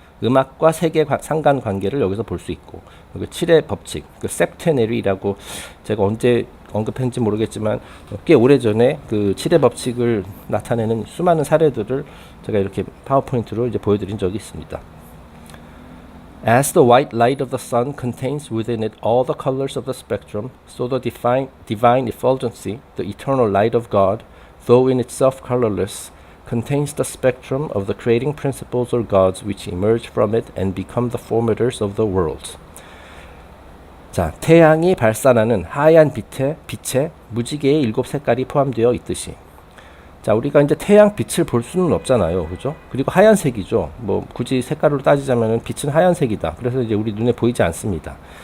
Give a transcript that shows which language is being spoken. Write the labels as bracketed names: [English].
[Korean] 음악과 색의 상관관계를 여기서 볼 수 있고, 그 7의 법칙, 그 septenary라고 제가 언제 언급했는지 모르겠지만 꽤 오래전에 그 7의 법칙을 나타내는 수많은 사례들을 제가 이렇게 파워포인트로 이제 보여드린 적이 있습니다. [English] As the white light of the sun contains within it all the colors of the spectrum, so the divine effulgency, the eternal light of God, though in itself colorless, contains the spectrum of the creating principles or gods which emerge from it and become the formators of the worlds. [Korean] 자, 태양이 발산하는 하얀 빛에 무지개의 7 색깔이 포함되어 있듯이. 자, 우리가 이제 태양 빛을 볼 수는 없잖아요, 그죠? 그리고 하얀색이죠. 뭐 굳이 색깔로 따지자면은 빛은 하얀색이다. 그래서 이제 우리 눈에 보이지 않습니다.